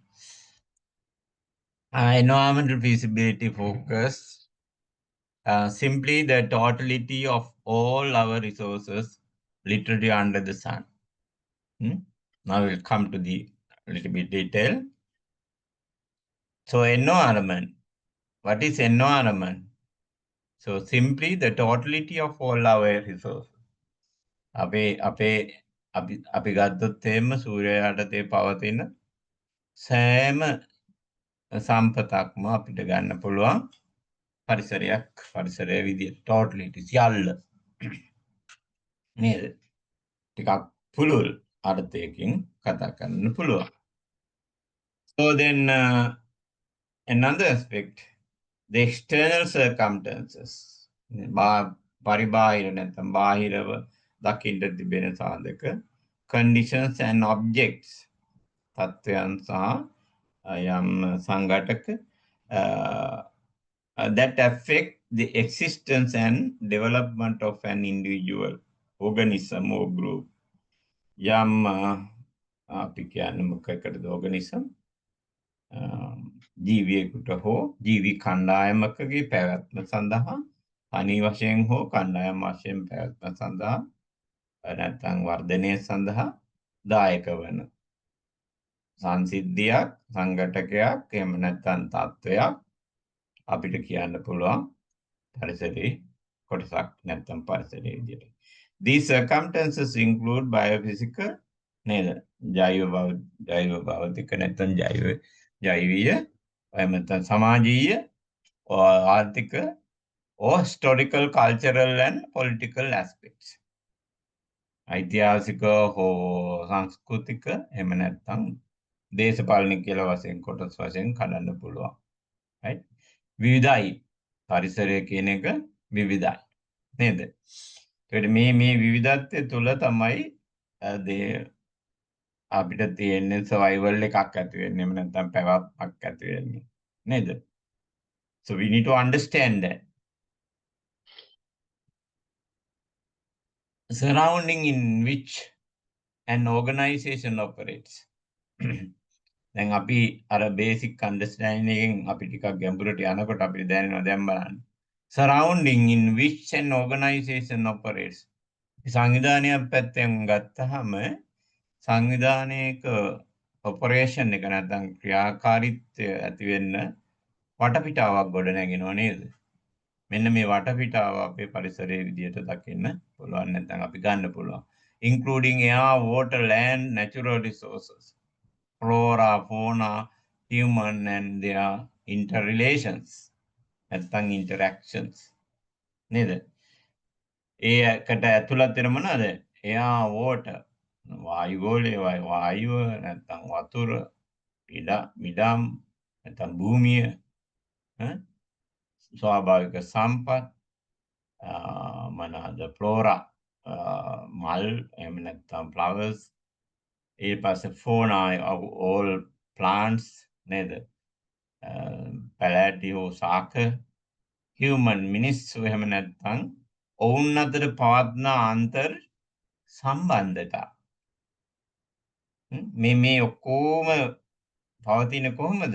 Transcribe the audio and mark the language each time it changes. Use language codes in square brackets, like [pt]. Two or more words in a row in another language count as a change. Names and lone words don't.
[en] Environmental feasibility focus simply the totality of all our resources literally under the sun. Now we'll come to the little bit detail. So environment. What is environment? So simply the totality of all our resources. [si] අපි ගත්තොත් එහෙම සූර්යයා යටතේ පවතින සෑම සම්පතක්ම අපිට ගන්න පුළුවන් පරිසරය විදිහට totally සියල්ල නේද? ටිකක් පුළුල් අර්ථයකින් කතා කරන්න පුළුවන්. [en] So then another aspect, the external circumstances. [si] පරිබාහිර නැත්නම් බාහිරව දකින්න තිබෙන සාධක, [en] conditions and objects, [si] තත්ත්වයන් සහ යම් සංඝටක [en] that affect the existence and development of an individual organism or group. [si] යම් අපි කියන්නේ මොකකටද organism? ජීවියෙකුට හෝ ජීවි කණ්ඩායමකගේ පැවැත්ම සඳහා තනි වශයෙන් හෝ කණ්ඩායම් වශයෙන් පැවැත්ම සඳහා නැත්නම් වර්ධනය සඳහා දායක වන සංසිද්ධියක්, සංඝටකයක්, එහෙම නැත්නම් තත්වයක් අපිට කියන්න පුළුවන් පරිසරයේ කොටසක් නැත්නම් පරිසරයේ විදියට. [en] These circumstances include biophysical නේද? [si] ජෛව භෞතික නැත්නම් ජෛවීය, එහෙම නැත්නම් සමාජීය, ආර්ථික [en] or historical, cultural and political aspects. [si] ඓතිහාසික හෝ සංස්කෘතික එහෙම නැත්නම් දේශපාලනික කියලා වශයෙන් කොටස් වශයෙන් කඩන්න පුළුවන්. right? විවිධයි. පරිසරය කියන එක විවිධයි. නේද? ඒකට මේ විවිධත්වය තුළ තමයි අපිට තියෙන්නේ සර්වයිවල් එකක් ඇති වෙන්නේ. එහෙම නැත්නම් පැවැත්මක් ඇති වෙන්නේ. නේද? [en] So we need to understand that. Surrounding in which an organization operates. [si] දැන් අපි අර [en] basic understanding [si] එකෙන් අපි ටිකක් ගැඹුරට යනකොට අපිට දැනෙනවා දැන් බලන්න. [en] Surrounding in which an organization operates. [si] සංවිධානයක් පැත්තෙන් ගත්තහම සංවිධානයක ඔපරේෂන් එක නැත්නම් ක්‍රියාකාරීත්වය ඇති වෙන්න වටපිටාවක් ගොඩ නැගෙනවා නේද? මෙන්න මේ වටපිටාව අපේ පරිසරයේ විදියට දකින්න පුළුවන් නැත්නම් අපි ගන්න පුළුවන්. [en] Including air, water, land, natural resources, flora, fauna, human and their interrelations, නැත්නම් interactions. [si] නේද? ඒකට ඇතුළත් වෙන මොනවාද? [en] air, water, [si] වායුව නැත්නම් වතුර, ඉඩම් නැත්නම් භූමිය, ස්වාභාවික සම්පත්, මොනවාද flora, මල් එහෙම නැත්නම් flowers, ඊට පස්සේ fauna, [en] all plants [si] නේද? පැලෑටි හෝ ශාක, human මිනිස්සු එහෙම නැත්නම් ඔවුන් අතර පවත්නා අන්තර් සම්බන්ධතා. මේ ඔක්කොම පවතින කොහොමද?